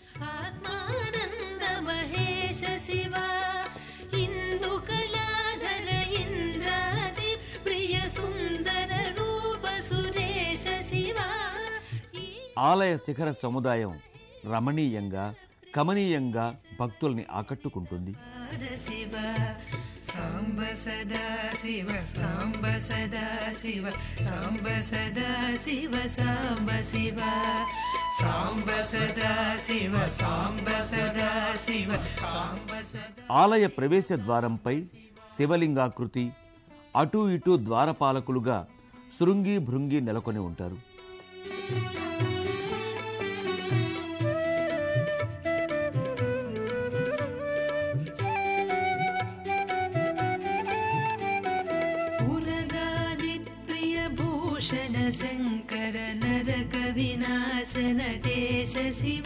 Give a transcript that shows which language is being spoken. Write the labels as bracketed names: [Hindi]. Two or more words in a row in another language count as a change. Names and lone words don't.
[Telugu] ఆలయ శిఖర సముదాయం రమణీయంగా కమనీయంగా భక్తుల్ని ఆకట్టుకుంటుంది. సాంబ [Sanskrit] सदा शिव साम्ब सदा शिव साम्ब सदा शिव साम्ब शिव साम्ब सदा शिव साम्ब सदा शिव साम्ब सदा। [Telugu] ఆలయ ప్రవేశ ద్వారంపై శివలింగాకృతి, అటూ ఇటూ ద్వారపాలకులుగా శృంగి భృంగి నెలకొని ఉంటారు. [Sanskrit] शंकर नरक विनाश नटेश शिव